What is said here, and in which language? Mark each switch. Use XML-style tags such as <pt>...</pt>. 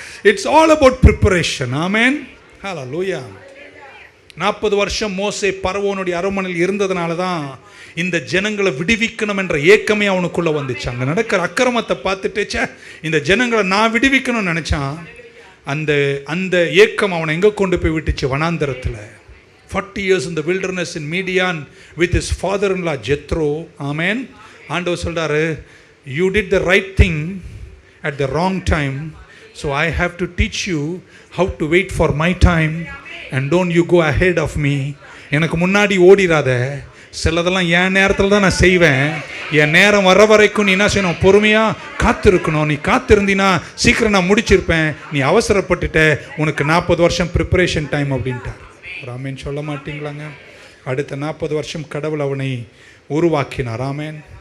<en>It's all about preparation.</en> <ta>ஆமென். ஹல்லேலூயா. 40 வருஷம் மோசே பரவோனுடைய அரண்மனையில் இருந்ததுனால தான் இந்த ஜனங்களை விடுவிக்கணும் என்ற ஏக்கமே அவனுக்குள்ள வந்துச்சு. அங்கே நடக்கிற அக்கிரமத்தை பார்த்துட்டு இந்த ஜனங்களை நான் விடுவிக்கணும்னு நினைச்சான். அந்த ஏக்கம் அவனை எங்கே கொண்டு போய் விட்டுச்சு? வனாந்தரத்தில்.</ta> <en>40 years in the wilderness in Midian with his father-in-law Jethro. Amen.</en> <ta>ஆண்டவர் சொல்றாரு,</ta> <en>you did the right thing at the wrong time, so I have to teach you how to wait for my time and don't you go ahead of me.</en> <ta>எனக்கு முன்னாடி ஓடிராத, சிலதெல்லாம் என் நேரத்தில் தான் நான் செய்வேன். என் நேரம் வர வரைக்கும் நீ என்ன செய்யணும்? பொறுமையாக காத்திருக்கணும். நீ காத்திருந்தீன்னா சீக்கிரம் நான் முடிச்சிருப்பேன். நீ அவசரப்பட்டுட்ட, உனக்கு 40 வருஷம் ப்ரிப்பரேஷன் டைம் அப்படின்ட்டார். ஆமேன் சொல்ல மாட்டீங்களாங்க? அடுத்த 40 வருஷம் கடவுள் அவனை உருவாக்கினார். ஆமேன்.</ta>